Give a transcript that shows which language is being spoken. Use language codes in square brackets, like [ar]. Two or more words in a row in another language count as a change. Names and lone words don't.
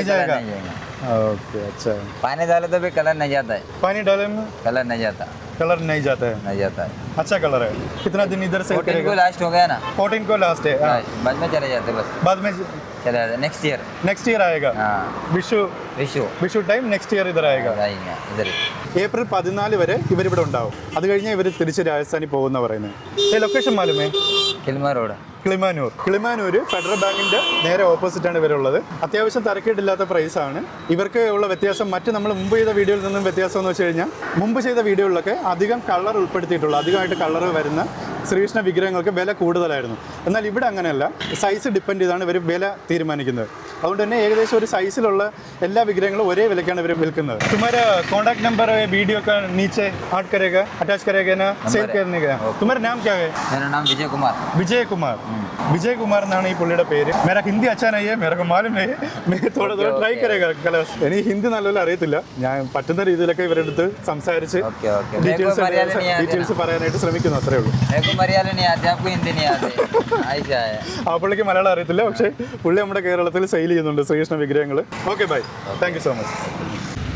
[hi] भी कलर जाएगा. नहीं जाएगा. ओके अच्छा. पानी डाले तो भी कलर नहीं जाता है. पानी डाले में कलर नहीं जाता. कलर नहीं जाता है. नहीं जाता है. अच्छा कलर है. कितना दिन इधर से 14 को लास्ट हो गया ना. 14 को लास्ट है. बाद में चले जाते बस. बाद में चले जाते [en] next year. next year [hi] आएगा. हाँ വിഷു [en] time next year [hi] इधर आयेगा. इधर [ml] ഏപ്രിൽ 14 വരെ ഇവരിവിടെ ഉണ്ടാവും. അത് കഴിഞ്ഞ് ഇവർ തിരിച്ച് രാജസ്ഥാനിൽ പോകുന്ന പറയുന്നത്. [hi] लोकेशन मालुमे? किल्मा रोड. [ml] കിളിമാനൂർ ഫെഡറൽ ബാങ്കിന്റെ നേരെ ഓപ്പോസിറ്റ് ആണ് ഇവരുള്ളത്. അത്യാവശ്യം തരക്കേടില്ലാത്ത പ്രൈസ് ആണ്. ഇവർക്ക് ഉള്ള വ്യത്യാസം മറ്റ് നമ്മൾ മുമ്പ് ചെയ്ത വീഡിയോയിൽ നിന്നും വ്യത്യാസം എന്ന് വെച്ച് കഴിഞ്ഞാൽ മുമ്പ് ചെയ്ത വീഡിയോകളിലൊക്കെ അധികം കളർ ഉൾപ്പെടുത്തിയിട്ടുള്ള അധികമായിട്ട് കളർ വരുന്ന ശ്രീകൃഷ്ണ വിഗ്രഹങ്ങൾക്ക് വില കൂടുതലായിരുന്നു. എന്നാൽ ഇവിടെ അങ്ങനെയല്ല, [en] size depend [ml] ചെയ്താണ് ഇവർ വില തീരുമാനിക്കുന്നത്. അതുകൊണ്ട് തന്നെ ഏകദേശം ഒരു സൈസിലുള്ള എല്ലാ വിഗ്രഹങ്ങളും ഒരേ വിലക്കാണ് ഇവർ വിൽക്കുന്നത്. [hi] तुम्हारा [en] contact number [hi] वीडियो का नीचे ऐड करेगा, अटैच करेगा ना, सेल करने का. तुम्हारा नाम क्या है? मेरा नाम विजय कुमार. [ml] विजय कुमार. विजय कुमार എന്നാണ് ഈ പുള്ളിയുടെ പേര്. [hi] मेरा हिंदी अच्छा नहीं है, मेरे को मालूम नहीं है. मैं थोड़ा थोड़ा ट्राई करेगा कलर्स. [ml] എനിക്ക് ഹിന്ദി നല്ലപോലെ അറിയത്തില്ല. ഞാൻ പറ്റുന്ന രീതിയിലൊക്കെ ഇവരുടെ അടുത്ത് സംസാരിച്ച് ഡീറ്റെയിൽസ് പറയാനായിട്ട് ശ്രമിക്കുന്നു, അത്രേ ഉള്ളൂ. [hi] मेरे को मलयालम नहीं आती, आपको हिंदी नहीं आती. ऐसा है. [ml] ആ പുള്ളിക്ക് മലയാളം അറിയത്തില്ല, പക്ഷേ പുള്ളി നമ്മുടെ കേരളത്തിൽ സെയിൽ ചെയ്യുന്നുണ്ട് ശ്രീകൃഷ്ണ വിഗ്രഹങ്ങൾ. [en] okay bye, thank you so much.